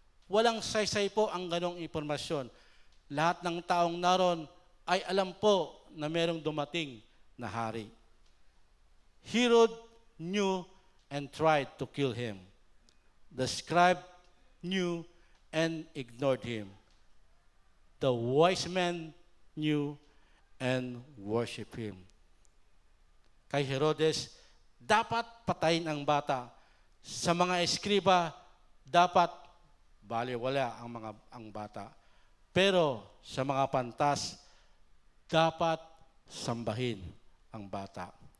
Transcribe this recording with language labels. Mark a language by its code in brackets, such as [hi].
[tl] Walang saysay po ang ganong impormasyon. Lahat ng taong naroon ay alam po na merong dumating na hari. [en] Herod knew and tried to kill him. The scribe knew and ignored him. The wise men knew and worshiped him. [tl] Kay Herodes, dapat patayin ang bata. Sa mga eskriba, dapat baliwala ang bata. Pero sa mga pantas, dapat sambahin ang bata.